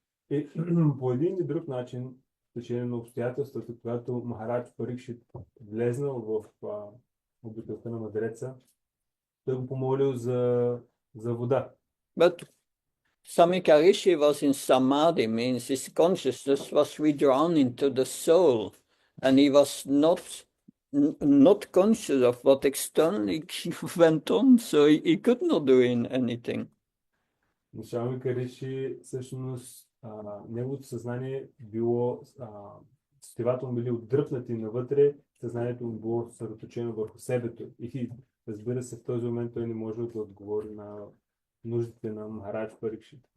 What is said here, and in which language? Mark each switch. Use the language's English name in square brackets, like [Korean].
[Bulgarian] И по един или друг начин, в течение на обстоятелствата, когато Махарадж Парикшит влезнал в обителта на мъдреца, той го помолил за вода. [English] But Samika Rishi was in samadhi, means his consciousness was withdrawn into the soul, and he was not conscious of what externally went on, so he could not do anything. [Bulgarian] Самика Риши всъщност неговото съзнание било, сетивата му били отдръпнати навътре, съзнанието му било съсредоточено върху себето. И разбира се, в този момент той не може да отговори на нуждите на Махарадж Парикшит.